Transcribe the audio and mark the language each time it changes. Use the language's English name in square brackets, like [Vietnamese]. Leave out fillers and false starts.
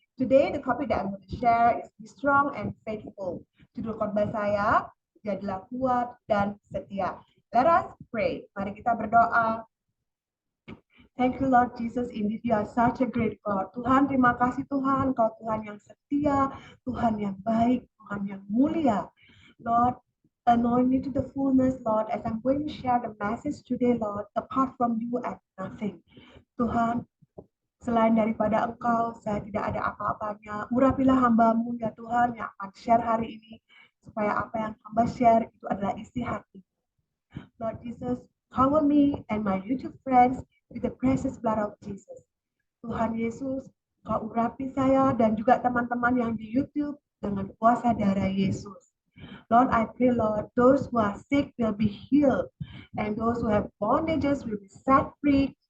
[English] Today the topic that I'm going to share is be strong and faithful. [Indonesian] Judul khotbah saya, jadilah kuat dan setia. [English] Let us pray. [Indonesian] Mari kita berdoa. [English] Thank you Lord Jesus, indeed you are such a great God. [Indonesian] Tuhan, terima kasih Tuhan, Kau Tuhan yang setia, Tuhan yang baik, Tuhan yang mulia. [English] Lord, anoint me to the fullness, Lord, as I'm going to share the message today, Lord. Apart from you, I have nothing. [Indonesian] Tuhan, selain daripada Engkau, saya tidak ada apa-apanya. Urapilah hamba-Mu, ya Tuhan, yang akan share hari ini, supaya apa yang hamba share itu adalah isi hati. [English] Lord Jesus, cover me and my YouTube friends with the precious blood of Jesus. [Indonesian] Tuhan Yesus, Kau urapi saya dan juga teman-teman yang di YouTube dengan kuasa darah Yesus. [English] Lord, I pray, Lord, those who are sick will be healed, and those who have bondages will be set free.